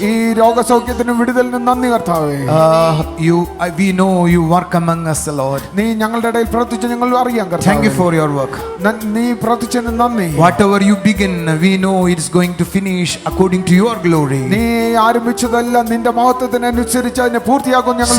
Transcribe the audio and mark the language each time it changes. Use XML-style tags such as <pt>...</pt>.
<ml>ഈ രോഗസൗഖ്യത്തിനും വിടുതലിനും നന്ദി കർത്താവേ.</ml> <en>We know you work among us, Lord.</en> <ml>നീ ഞങ്ങളുടെ ഇടയിൽ പ്രവർത്തിച്ച് ഞങ്ങൾ അറിയാം കർത്താവേ.</ml> <en>Thank you for your work.</en> <ml>നീ പ്രവർത്തിച്ചതിന് നന്ദി.</ml> <en>Whatever you begin, we know it is going to finish according to your glory.</en> <ml>നീ ആരംഭിച്ചതെല്ലാം നിന്റെ മഹത്വത്തിനനുസരിച്ച് അതിനെ പൂർത്തിയാക്കും ഞങ്ങൾ</ml>